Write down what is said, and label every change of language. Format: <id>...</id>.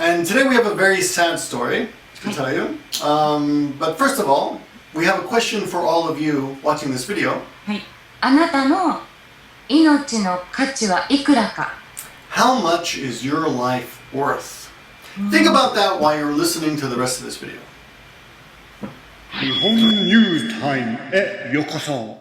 <en>and today we have a very sad story to tell you. But first of all, we have a question for all of you watching this video.</en> <ja>はい。あなたの命の価値はいくらか。</ja> <en>How much is your life worth? Think about that while you're listening to the rest of this video.</en> <ja>日本ニュースタイムへようこそ。</ja>